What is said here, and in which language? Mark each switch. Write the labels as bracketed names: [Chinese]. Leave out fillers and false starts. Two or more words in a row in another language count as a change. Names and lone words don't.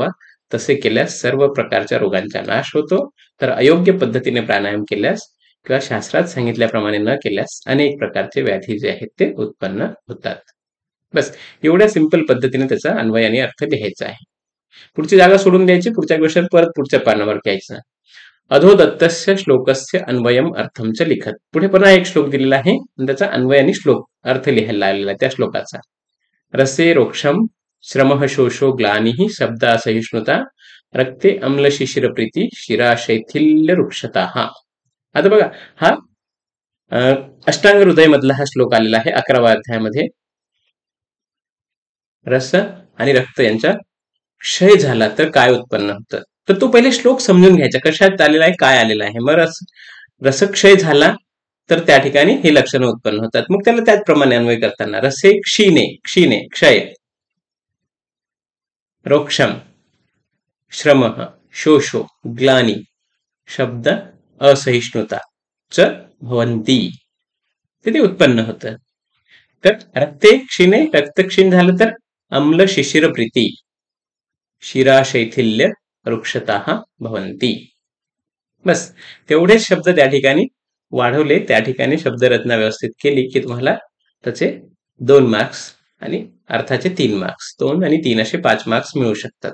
[Marathi] तसे केल्यास सर्व प्रकारच्या रोगांचा नाश होतो. तर अयोग्य पद्धतीने प्राणायाम केल्यास किंवा शास्त्रात सांगितल्याप्रमाणे न केल्यास अनेक प्रकारचे व्याधी जे आहेत ते उत्पन्न होतात. बस एवढ्या सिंपल पद्धतीने त्याचा अन्वय आणि अर्थ लिहायचा आहे. पुढची जागा सोडून द्यायची, पुढच्या क्वेश्चन परत पुढच्या पानावर घ्यायचा. [Sanskrit] अधोदत्तस्य श्लोकस्य अन्वयम अर्थमच लिखत. [Marathi] पुढे पुन्हा एक श्लोक दिलेला आहे आणि त्याचा अन्वय आणि श्लोक अर्थ लिहायला आलेला त्या श्लोकाचा. [Sanskrit] रसे रोक्षम श्रमः शोषो ग्लानिः शब्दा सहिष्णुता रक्ते अम्ल शिशिर प्रीती शिरा शैथिल्य रुक्षता. [Marathi] आता बघा हा अष्टांग हृदय मधला हा श्लोक आलेला आहे 11व्या अध्यायामध्ये. रस आणि रक्त यांचा क्षय झाला तर काय उत्पन्न होतं, तर तो पहिले श्लोक समजून घ्यायचा, कशात आलेला आहे काय आलेला आहे. मग रसक्षय झाला तर त्या ठिकाणी हे लक्षणं उत्पन्न होतात. मग त्याला त्याचप्रमाणे अन्वय करताना [Sanskrit] रसे क्षीणे क्षीणे क्षय, रोक्षम श्रम शोषो ग्लानी शब्द असहिष्णुता च भवंती, [Marathi] ते उत्पन्न होतं. [Sanskrit] तर रक्ते क्षीणे [Marathi] रक्त क्षीण झालं तर [Sanskrit] अम्ल शिशिर प्रीती शिरा शैथिल्य रुक्षता भवंती. [Marathi] बस तेवढेच शब्द त्या ठिकाणी वाढवले, त्या ठिकाणी शब्दरचना व्यवस्थित केली की तुम्हाला त्याचे 2 मार्क्स आणि अर्थाचे 3 मार्क्स, 2 आणि 3 असे 5 मार्क्स मिळू शकतात.